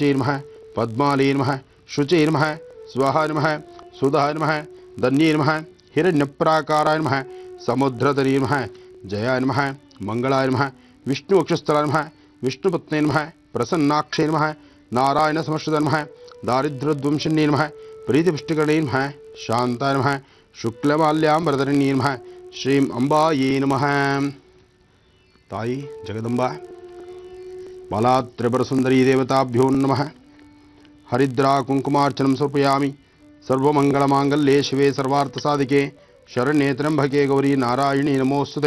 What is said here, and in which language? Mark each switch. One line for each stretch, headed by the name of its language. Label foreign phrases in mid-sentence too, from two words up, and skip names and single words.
Sanskrit: ನಮಃ, ಪದ್ಮಾಲೇ ನಮಃ, ಶುಚೇ ನಮಃ, ಸ್ವಹಾಯ ನಮಃ, ಸುಧಾಯ ನಮಃ, ಧನ್ಯೇ ನಮಃ, ಹಿರಣ್ಯಪ್ರಾಕಾರಾಯ ನಮಃ, ಸಮುದ್ರತರೇ ನಮಃ, ಜಯಾಯ ನಮಃ, ಮಂಗಳಾಯ ನಮಃ, ವಿಷ್ಣು ವಕ್ಷಸ್ಥಲಾಯ ನಮಃ, ವಿಷ್ಣುಪತ್ನೇ ನಮಃ, ಪ್ರಸನ್ನಾಕ್ಷೇ ನಮಃ, ನಾರಾಯಣ ಸಮಶ್ರಿತಾಯ ನಮಃ, ದಾರಿದ್ರ್ಯಧ್ವಂಸನ್ಯೇ ನಮಃ, ಪ್ರೀತಿಪುಷ್ಟಿಕರಣೇ ನಮಃ, ಶಾಂತಾಯ ನಮಃ, ಶುಕ್ಲಮಾಲ್ಯಾಂಬರಧರಣ್ಯೇ ನಮಃ, ಶ್ರೀಂ ಅಂಬಾಯೇ ನಮಃ. ತಾಯಿ ಜಗದಂಬಾ ಬಾಲಾತ್ರಿಪುರಸುಂದರೀ ದೇವತಾಭ್ಯೋ ನಮಃ. ಹರಿದ್ರಾ ಕುಂಕುಮಾರ್ಚನಂ ಸಮರ್ಪಯಾಮಿ. ಸರ್ವಮಂಗಳಮಾಂಗಲ್ಯೆ ಶಿವೆ ಸರ್ವಾರ್ಥಸಾಧಿಕೆ ಶರಣ್ಯೆ ತ್ರ್ಯಂಬಕೆ ಗೌರಿ ನಾರಾಯಣಿ ನಮೋಸ್ತುತೆ.